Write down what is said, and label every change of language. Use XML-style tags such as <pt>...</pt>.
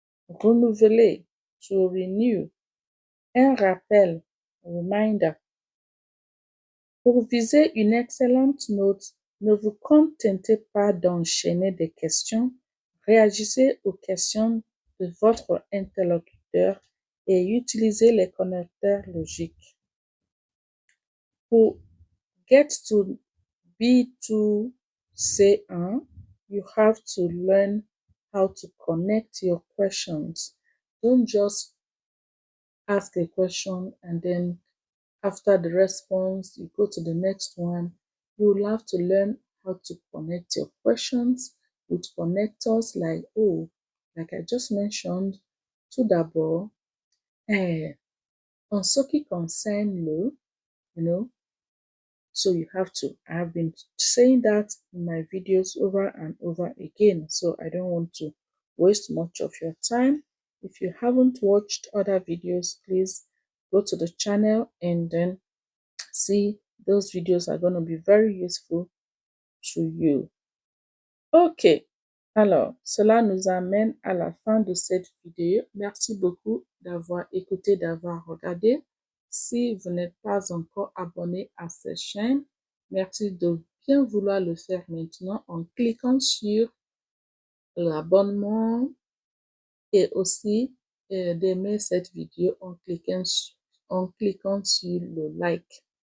<fr>renouveler,</fr> <en>to renew,</en> <fr>un rappel,</fr> <en>reminder.</en> <fr>Pour viser une excellente note, ne vous contentez pas d'enchaîner des questions, réagissez aux questions de votre interlocuteur et utilisez les connecteurs logiques.</fr> <en>Pour get to B2 C1, you have to learn how to connect your questions. Don't just ask a question and then after the response, you go to the next one. You will have to learn how to connect your questions with connectors like I just mentioned,</en> <fr>tout d'abord, en ce qui concerne le,</fr> <en>you know, so you have to. I've been saying that in my videos over and over again, so I don't want to waste much of your time. If you haven't watched other videos, please go to the channel and then see those videos are going to be very useful to you.</en> <fr>Ok, alors cela nous amène à la fin de cette vidéo. Merci beaucoup d'avoir écouté, d'avoir regardé. Si vous n'êtes pas encore abonné à cette chaîne, merci de bien vouloir le faire maintenant en cliquant sur l'abonnement et aussi d'aimer cette vidéo en cliquant sur le like.</fr>